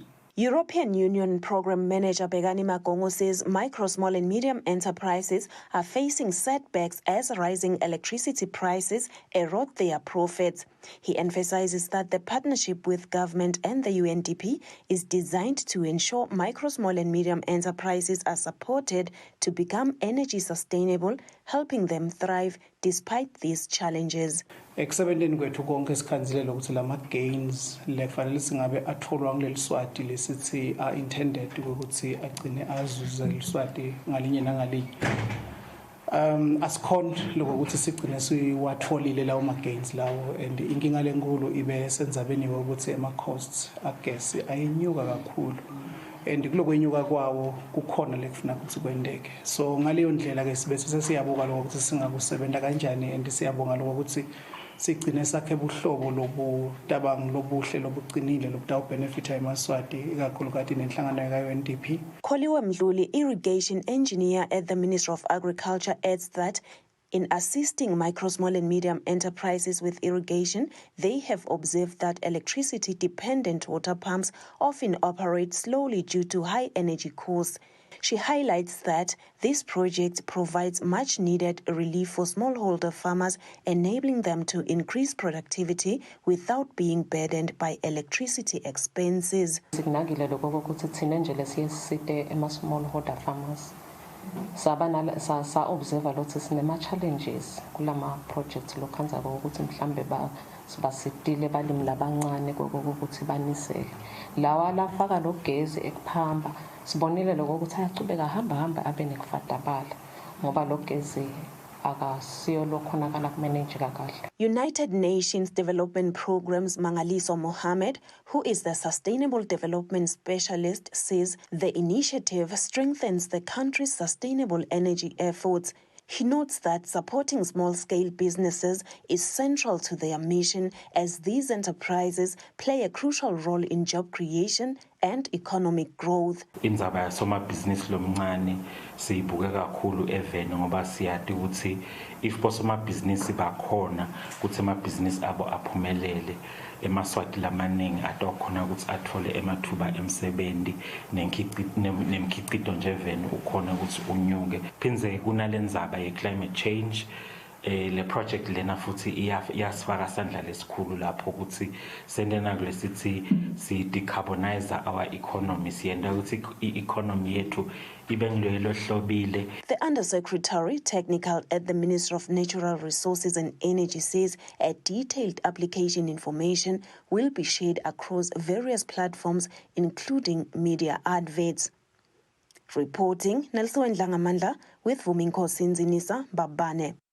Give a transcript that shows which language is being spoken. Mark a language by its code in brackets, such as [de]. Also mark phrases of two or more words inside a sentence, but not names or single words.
[en] European Union Program Manager Begani Magongo says micro, small and medium enterprises are facing setbacks as rising electricity prices erode their profits. He emphasizes that the partnership with government and the UNDP is designed to ensure micro, small and medium enterprises are supported to become energy sustainable, helping them thrive despite these challenges. [ss] Ekusebenzeni kwethu konke sikhanzile ukuthi lama gains lekufanele singabe atholwa kuleli Swati lesithi [en] are intended [ss] ukuthi agcine azuze leSwati ngalinye nangalinye. Asikhona lokuthi sigcine siwatholile lawo ma gains lawo, and inkinga lenkulu ibe senzabeni ukuthi ama costs agas ayinyuka kakhulu, and kulokwenyuka kwawo kukhona lekufuna ukuthi kwendeke. So ngaleyo ndlela ke sibe sesiyabuka lokuthi singakusebenta kanjani, and siyabonga lokuthi sigcine sakhe buhlobo lobutabang lobuhle lobuqinile lobutawubenefita emaswati ikakhulukazi nenhlangano ka-UNDP. [en] Kholiwe Mdluli, irrigation engineer at the Ministry of Agriculture, adds that In assisting micro, small and medium enterprises with irrigation, they have observed that electricity-dependent water pumps often operate slowly due to high energy costs. She highlights that this project provides much-needed relief for smallholder farmers, enabling them to increase productivity without being burdened by electricity expenses. Smallholder farmers [ss] sa-observe lothi sinema-challenges kulama-projects lokhanzako ukuthi mhlambe basetile balimi labancane kokuthi banisele lawa lafaka logezi ekuphamba sibonile lokho ukuthi ayachubeka hamba abe nekufadabala ngoba logezi [en] United Nations Development Program's Mangaliso Mohammed, who is the Sustainable Development Specialist, says the initiative strengthens the country's sustainable energy efforts. He notes that supporting small-scale businesses is central to their mission, as these enterprises play a crucial role in job creation and economic growth. [ss] Indzaba yasomabhizinisi lomncane siyibuke kakhulu eveni ngoba siyati ukuthi if bosomabhizinisi bakhona ukuthi amabhizinisi abo aphumelele emaswati lamaningi atokhona ukuthi athole emathuba emsebenzi nemkhiqido nje eveni ukhona ukuthi unyuke phinze kunalendzaba ye- [en] climate change. [ss] Le project lena futhi iyasifaka sandla lesikhulu lapho ukuthi sendena kulesithi si [en] decarbonize our economy [ss] siyenda ukuthi i-economy yethu ibe ngilelo hlobile. [en] The Undersecretary Technical at the Ministry of Natural Resources and Energy says a detailed application information will be shared across various platforms, including media adverts. Reporting, Nelson Langamandla with Vuminkosi Nzinisa Babane.